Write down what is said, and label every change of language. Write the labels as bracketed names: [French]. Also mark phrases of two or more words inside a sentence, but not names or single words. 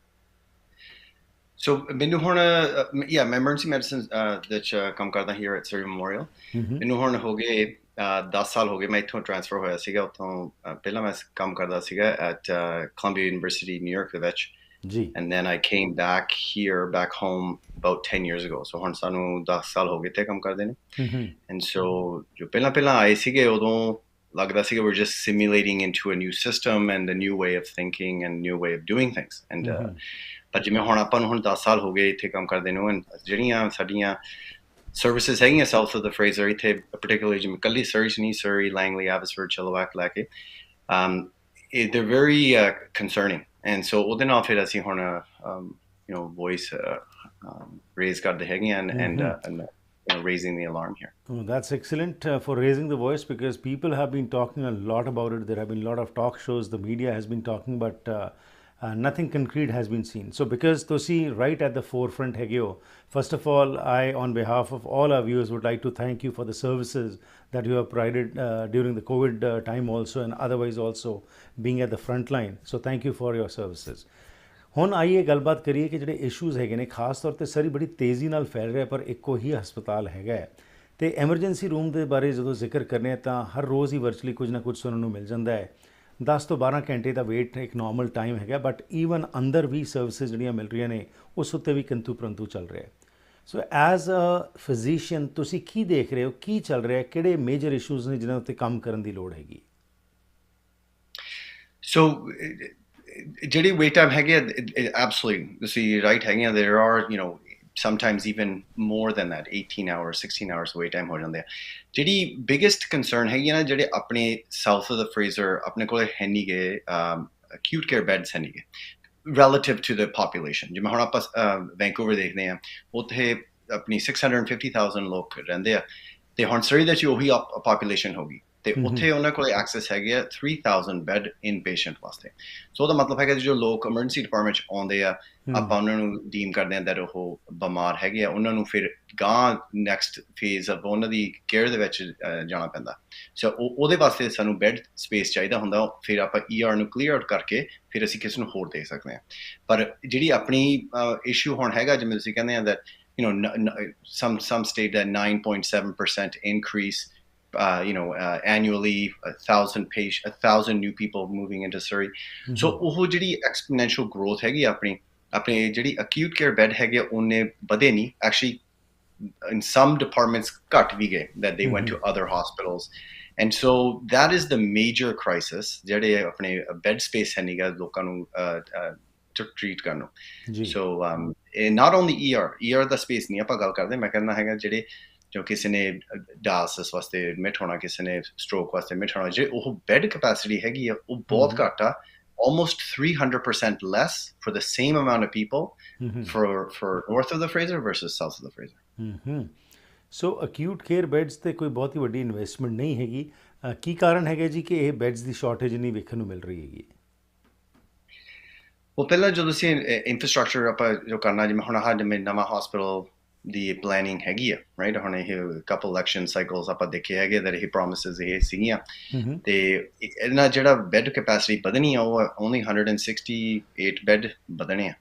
[Punjabi] ਸੋ ਮੈਨੂੰ ਹੁਣ ਮੈਂ [English] emergency medicine [Punjabi] ਦੇ ਵਿੱਚ ਕੰਮ ਕਰਦਾ [English] here at Surrey Memorial. [Punjabi] ਮੈਨੂੰ ਹੁਣ ਹੋ ਗਏ 10 ਸਾਲ ਹੋ ਗਏ। ਮੈਂ ਇੱਥੋਂ ਟ੍ਰਾਂਸਫਰ ਹੋਇਆ ਸੀਗਾ ਉੱਥੋਂ। ਪਹਿਲਾਂ ਮੈਂ ਕੰਮ ਕਰਦਾ ਸੀਗਾ [English] at Columbia University [Punjabi] ਨਿਊਯਾਰਕ ਦੇ ਵਿੱਚ। ਜੀ। [English] And then I came back here, back home about 10 years ago. So [Punjabi] ਹੁਣ ਸਾਨੂੰ 10 ਸਾਲ ਹੋ ਗਏ ਇੱਥੇ ਕੰਮ ਕਰਦੇ ਨੇ। [English] And so [Punjabi] ਜੋ ਪਹਿਲਾਂ ਆਏ ਸੀਗੇ ਉਦੋਂ ਲੱਗਦਾ ਸੀਗਾ [English] we're just simulating into a new system and a new way of thinking and new way of doing things. [Punjabi] And ਪਰ ਜਿਵੇਂ ਹੁਣ ਆਪਾਂ ਨੂੰ ਹੁਣ 10 ਸਾਲ ਹੋ ਗਏ ਇੱਥੇ ਕੰਮ ਕਰਦੇ ਨੂੰ, ਜਿਹੜੀਆਂ ਸਾਡੀਆਂ ਸਰਵਿਸਿਜ਼ ਹੈਗੀਆਂ [English] south of the Fraser [Punjabi] ਇੱਥੇ, particularly ਜਿਵੇਂ ਕੱਲੀ ਸਰੀ ਨਹੀਂ, ਸਰੀ, ਲੈਂਗਲੀ, ਐਬਸਫੋਰਡ, ਚਿਲਵਾਕ ਲੈ ਕੇ, [English] they're very concerning. And so [Punjabi] ਉਹਦੇ ਨਾਲ ਫਿਰ ਅਸੀਂ ਹੁਣ [English] voice raise [Punjabi] ਕਰਦੇ ਹੈਗੇ [English] and raising the alarm here. Oh, that's excellent for raising the voice, because people have been talking a lot about it. There have been a lot of talk shows, the media has been talking, but nothing concrete has been seen. So because ਤੁਸੀਂ right at the forefront [Punjabi] ਹੈਗੇ ਹੋ, [English] first of all, I on behalf of all our viewers would like to thank you for the services that you have provided during the COVID time also, and otherwise also being at the front line. So thank you for your services. [Punjabi] ਹੁਣ ਆਈਏ ਗੱਲਬਾਤ ਕਰੀਏ ਕਿ ਜਿਹੜੇ ਇਸ਼ੂਜ਼ ਹੈਗੇ ਨੇ, ਖਾਸ ਤੌਰ 'ਤੇ ਸਰੀ ਬੜੀ ਤੇਜ਼ੀ ਨਾਲ ਫੈਲ ਰਿਹਾ, ਪਰ ਇੱਕੋ ਹੀ ਹਸਪਤਾਲ ਹੈਗਾ ਹੈ ਅਤੇ ਐਮਰਜੈਂਸੀ ਰੂਮ ਦੇ ਬਾਰੇ ਜਦੋਂ ਜ਼ਿਕਰ ਕਰਨੇ ਆ ਤਾਂ ਹਰ ਰੋਜ਼ ਹੀ ਵਰਚੁਅਲੀ ਕੁਝ ਨਾ ਕੁਝ ਸੁਣਨ ਨੂੰ ਮਿਲ ਜਾਂਦਾ ਹੈ। 10 ਤੋਂ 12 ਘੰਟੇ ਦਾ ਵੇਟ ਇੱਕ [English] normal time [Punjabi] ਹੈਗਾ, [English] but even [Punjabi] ਅੰਦਰ ਵੀ ਸਰਵਿਸਿਜ਼ ਜਿਹੜੀਆਂ ਮਿਲ ਰਹੀਆਂ ਨੇ ਉਸ ਉੱਤੇ ਵੀ ਕਿੰਤੂ ਪਰੰਤੂ ਚੱਲ ਰਿਹਾ ਹੈ। [English] so as a physician [Punjabi] ਤੁਸੀਂ ਕੀ ਦੇਖ ਰਹੇ ਹੋ, ਕੀ ਚੱਲ ਰਿਹਾ, ਕਿਹੜੇ [English] major issues [Punjabi] ਨੇ ਜਿਨ੍ਹਾਂ ਉੱਤੇ ਕੰਮ ਕਰਨ ਦੀ ਲੋੜ ਹੈਗੀ? ਸੋ ਜਿਹੜੀ [English] wait time [Punjabi] ਹੈਗੇ, absolutely ਤੁਸੀਂ ਰਾਈਟ ਹੈਗੇ ਆ। [English] there are sometimes even more than that, 18 hours 16 hours wait time [Punjabi] ਹੋ ਜਾਂਦੇ ਆ। ਜਿਹੜੀ [English] biggest concern [Punjabi] ਹੈਗੀ ਨਾ, ਜਿਹੜੇ ਆਪਣੇ [English] south of the Fraser [Punjabi] ਆਪਣੇ ਕੋਲ ਹੈ ਨਹੀਂ ਗਏ [English] acute care beds [Punjabi] ਹੈ ਨਹੀਂ ਗਏ [English] relative to the population। [Punjabi] ਜਿਵੇਂ ਹੁਣ ਆਪਾਂ ਵੈਂਕੂਵਰ ਦੇਖਦੇ ਹਾਂ, ਉੱਥੇ ਆਪਣੀ 650,000 ਲੋਕ ਰਹਿੰਦੇ ਆ, ਤੇ ਹੁਣ ਸਰੀ ਦੇ ਵਿੱਚ ਉਹੀ ਪਾਪੂਲੇਸ਼ਨ ਹੋ ਗਈ, ਤੇ ਉੱਥੇ ਉਹਨਾਂ ਕੋਲ ਐਕਸੈਸ ਹੈਗੇ ਆ 3000 [English] bed in patient [Punjabi] ਵਾਸਤੇ। ਸੋ ਉਹਦਾ ਮਤਲਬ ਹੈਗਾ ਜੋ ਲੋਕ [English] emergency department [Punjabi] 'ਚ ਆਉਂਦੇ ਆ, ਆਪਾਂ ਉਹਨਾਂ ਨੂੰ ਡੀਮ ਕਰਦੇ ਹਾਂ that ਉਹ ਬਿਮਾਰ ਹੈਗੇ ਆ, ਉਹਨਾਂ ਨੂੰ ਫਿਰ ਗਾਂ [English] next phase of [Punjabi] ਉਹਨਾਂ ਦੀ ਕੇਅਰ ਦੇ ਵਿੱਚ ਜਾਣਾ ਪੈਂਦਾ। ਸੋ ਉਹਦੇ ਵਾਸਤੇ ਸਾਨੂੰ [English] bed space [Punjabi] ਚਾਹੀਦਾ ਹੁੰਦਾ, ਫਿਰ ਆਪਾਂ ER ਨੂੰ [English] clear out [Punjabi] ਕਰਕੇ ਫਿਰ ਅਸੀਂ ਕਿਸੇ ਨੂੰ ਹੋਰ ਦੇ ਸਕਦੇ ਹਾਂ। ਪਰ ਜਿਹੜੀ ਆਪਣੀ ਇਸ਼ੂ ਹੁਣ ਹੈਗਾ, ਜਿਵੇਂ ਤੁਸੀਂ ਕਹਿੰਦੇ ਆ [English] that some state that 9.7% increase annually, 1,000 new people moving into Surrey. [Punjabi] So ਉਹ ਜਿਹੜੀ [English] exponential growth [Punjabi] ਹੈਗੀ ਆਪਣੀ ਜਿਹੜੀ [English] acute care bed [Punjabi] ਹੈਗੇ ਉਹਨੇ ਵਧੇ ਨਹੀਂ, [English] actually in some departments [Punjabi] ਘੱਟ ਵੀ ਗਏ, [English] that they went to other hospitals. And so that is the major crisis, [Punjabi] ਜਿਹੜੇ ਆਪਣੇ [English] bed space [Punjabi] ਹੈ ਨਹੀਂਗਾ ਲੋਕਾਂ ਨੂੰ ਟ੍ਰੀਟ ਕਰਨ ਨੂੰ। [English] So not only ER [Punjabi] ਦਾ ਸਪੇਸ ਨਹੀਂ ਆਪਾਂ ਗੱਲ ਕਰਦੇ, ਮੈਂ ਕਹਿੰਦਾ ਹੈਗਾ ਜਿਹੜੇ ਜੋ ਕਿਸੇ ਨੇ ਡਾਇਲਿਸਿਸ ਵਾਸਤੇ ਐਡਮਿਟ ਹੋਣਾ, ਕਿਸੇ ਨੇ ਸਟ੍ਰੋਕ ਵਾਸਤੇ ਐਡਮਿਟ ਹੋਣਾ, ਜੇ ਉਹ [English] bed capacity [Punjabi] ਹੈਗੀ ਆ ਉਹ ਬਹੁਤ ਘੱਟ ਆ, [English] almost 300% less for the same amount of people for north of the Fraser versus south of the Fraser. so acute care beds [Punjabi] 'ਤੇ ਕੋਈ ਬਹੁਤ ਹੀ ਵੱਡੀ ਇਨਵੈਸਟਮੈਂਟ ਨਹੀਂ ਹੈਗੀ। ਕੀ ਕਾਰਨ ਹੈਗਾ ਜੀ ਕਿ ਇਹ ਬੈੱਡਸ ਦੀ ਸ਼ਾਰਟੇਜ ਨਹੀਂ ਵੇਖਣ ਨੂੰ ਮਿਲ ਰਹੀ ਹੈਗੀ? ਉਹ ਪਹਿਲਾਂ ਜਦੋਂ ਅਸੀਂ ਇਨਫਰਾਸਟਰਕਚਰ ਆਪਾਂ ਜੋ ਕਰਨਾ, ਜਿਵੇਂ ਹੁਣ ਆਹ ਜਿਵੇਂ ਨਵਾਂ ਹਸਪੀਟਲ ਦੀ ਪਲੈਨਿੰਗ ਹੈਗੀ ਆ, ਰਾਈਟ, ਹੁਣ ਇਹ [English] couple election cycles [Punjabi] ਆਪਾਂ ਦੇਖੇ ਹੈਗੇ that ਇਹ ਪ੍ਰੋਮਿਸਿਸ ਇਹ ਸੀਗੀਆਂ, ਤੇ ਇਹਨਾਂ ਜਿਹੜਾ ਬੈੱਡ ਕੈਪੈਸਿਟੀ ਵਧਣੀ ਆ ਉਹ only 168 ਬੈੱਡ ਵਧਣੇ ਆ।